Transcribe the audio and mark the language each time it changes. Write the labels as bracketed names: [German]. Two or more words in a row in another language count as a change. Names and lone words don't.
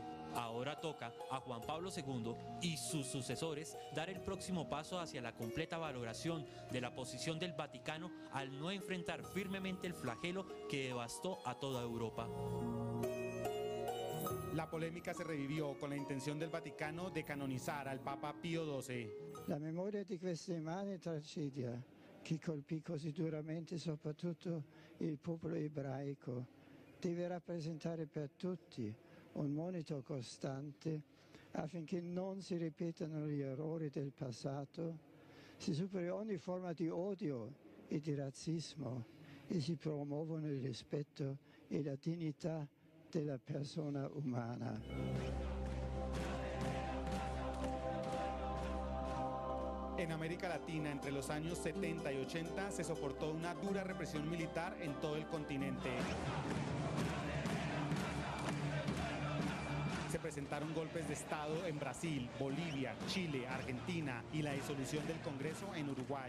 [Spanish] Ahora toca a Juan Pablo II y sus sucesores dar el próximo paso hacia la completa valoración de la posición del Vaticano al no enfrentar firmemente el flagelo que devastó a toda Europa. La polémica se revivió con la intención del Vaticano de canonizar al Papa Pío XII. [Italian] La memoria di questa immane tragedia che colpì così duramente soprattutto il popolo ebraico deve rappresentare per tutti un monito costante affinché non si ripetano gli errori del passato, si superi ogni forma di odio e di razzismo e si promuovono il rispetto e la dignità della persona umana. [Spanish] En América Latina, entre los años 70 y 80, se soportó una dura represión militar en todo el continente. presentaron golpes de Estado en Brasil, Bolivia, Chile, Argentina y la disolución del Congreso en Uruguay.